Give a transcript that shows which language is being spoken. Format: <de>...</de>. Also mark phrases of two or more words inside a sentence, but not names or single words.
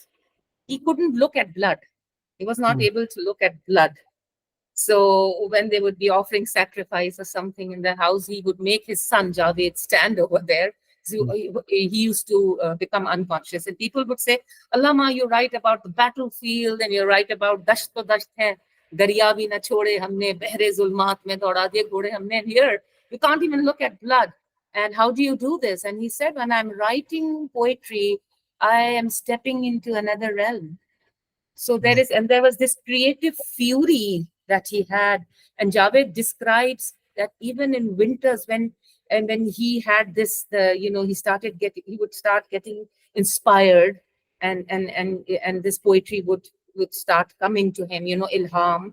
<en>He couldn't look at blood. He was not able to look at blood. So when they would be offering sacrifice or something in the house, he would make his son Javed stand over there. So he used to become unconscious, and people would say, Allama, you write about the battlefield, and you write about</en> <ur>دشت تو دشت ہے، دریا بھی نہ چھوڑے ہم نے، بحر ظلمات میں دوڑا دیے گھوڑے ہم نے.</ur> <en>Here you can't even look at blood. And how do you do this? And he said, when I'm writing poetry, I am stepping into another realm. So there was this creative fury that he had. And Javed describes that even in winters, when he had this, he would start getting inspired, and this poetry would start coming to him, ilham.</en>